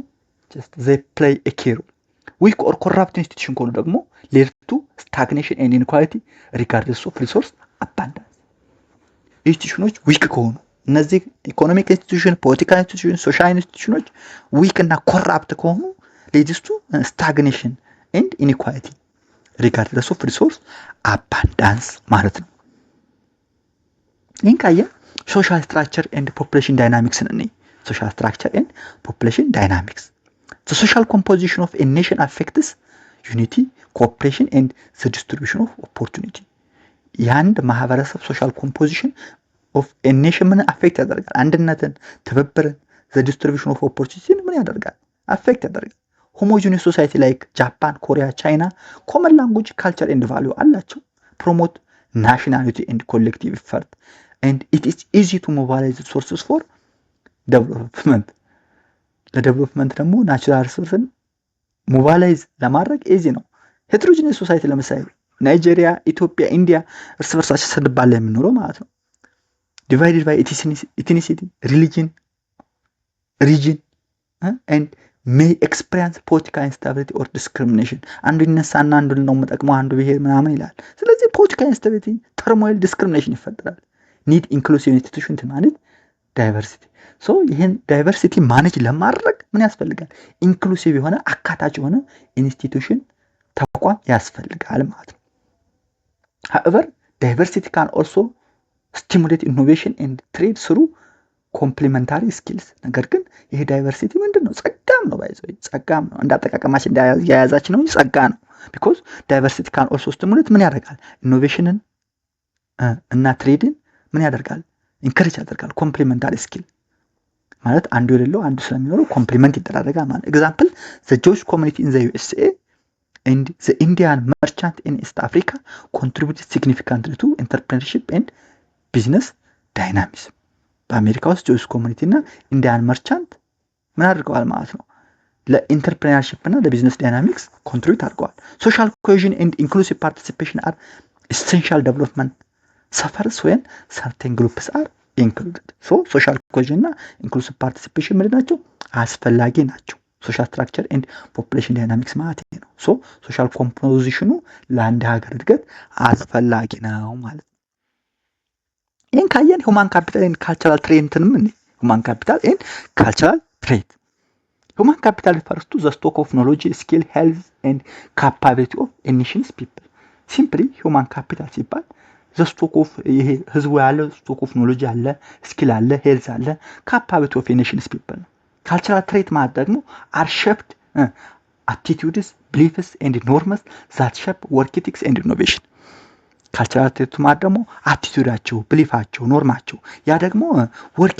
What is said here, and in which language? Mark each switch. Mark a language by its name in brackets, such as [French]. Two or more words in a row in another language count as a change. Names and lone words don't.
[English] just they play a key role። weak or corrupt institution [Amharic] ከሆኑ ደግሞ [English] lead to stagnation and inequality regardless of resource abundance። institutions weak [Amharic] ከሆኑ እነዚህ [English] economic institution, political institution, social institutions weak [Amharic] እና ኮራፕት ከሆኑ [English] leads to stagnation and inequality regardless of resource abundance [Amharic] ማለት ነው። ይህን ካየን [English] social structure and population dynamicsን [Amharic] እንይ። [English] social structure and population dynamics the social composition of a nation affects unity, cooperation and the distribution of opportunity. [Amharic] የአንድ ማህበረሰብ [English] social composition of a nation [Amharic] ምን አፌክት ያደርጋል? አንድነትን፣ ትብብርን፣ [English] the distribution of opportunity [Amharic] ምን ያደርጋል? አፌክት ያደርጋል። [English] homogeneous society like ጃፓን፣ ኮሪያ፣ ቻይና common language, culture and value አላቸው። promote nationality and collective effort and it is easy to mobilize resources for development. [Amharic] ለዴቨሎፕመንት ደግሞ [English] natural resourceን [Amharic] ሞባላይዝ ለማድረግ ኢዚ ነው። [English] heterogeneous society [Amharic] ለምሳሌ ናይጄሪያ፣ ኢትዮጵያ፣ ኢንዲያ እርስ በርሳቸው ሰድባለ የምንኖረው ማለት ነው። [English] divided by ethnicity, religion፣ region and may experience political instability or discrimination። [Amharic] አንዱ ይነሳና አንዱ ነው የምጠቅመው አንዱ ብሄር ምናምን ይላል። ስለዚህ [English] political instability, turmoil, discrimination [Amharic] ይፈጠራል። [English] need inclusive institution [Amharic] ማለት ዳይቨርሲቲ። ሶ ይህን ዳይቨርሲቲ ማኔጅ ለማድረግ ምን ያስፈልጋል? ኢንክሉሲቭ የሆነ አካታች የሆነ ኢንስቲትዩሽን ተቋም ያስፈልጋል ማለት ነው። [English] however diversity can also stimulate innovation and trade through complementary skills። [Amharic] ነገር ግን ይሄ ዳይቨርሲቲ ምንድነው? ጸጋም ነው። ባይዘው ጸጋም ነው። እንዳጠቃቀማችን እንዳያያዛችን ነው ጸጋ ነው። [English] because diversity can also stimulate [Amharic] ምን ያደርጋል? ኢኖቬሽንን እና ትሬድን ምን ያደርጋል? ኢንከሬጅ ያደርጋል። [English] complementary skill [Amharic] ማለት አንዱ የሌለው አንዱ ስለሚኖረው ኮምፕሊመንት ይደራረጋል ማለት። [English] example the Jewish community in the USA and the Indian merchant in East Africa contributed significantly to entrepreneurship and business dynamics። [Amharic] በአሜሪካ ውስጥ [English] Jewish community እና Indian merchant [Amharic] ምን አድርገዋል ማለት ነው? ለኢንተርፕረነርሺፕ እና ለቢዝነስ ዳይናሚክስ ኮንትሪቢዩት አድርገዋል። [English] social cohesion and inclusive participation are essential development suffers when certain groups are included. so social cohesion እና inclusive participation [Amharic] ምንድን ናቸው? አስፈላጊ ናቸው። [English] social structure and population dynamics [Amharic] ማለት ነው። [English] so social composition [Amharic] ለአንድ ሀገር እድገት አስፈላጊ ነው ማለት ነው። ይህን ካየን [English] human capital and cultural trait ምን human capital and cultural trait human capital refers to the stock of knowledge, skill, health and capability of a nation's people. simply human capital ሲባል stock of [Amharic] ይሄ ህዝቡ ያለ [English] stock of knowledge [Amharic] አለ፣ ስኪል አለ፣ ሄልዝ አለ፣ [English] capability of nation's people። cultural trait [Amharic] ማለት ደግሞ [English] are shaped attitudes beliefs and norms that shape work ethics and innovation። cultural trait [Amharic] ማለት ደግሞ አቲቲዩዳቸው፣ ቢሊፋቸው፣ ኖርማቸው ያ ደግሞ [English] ወርክ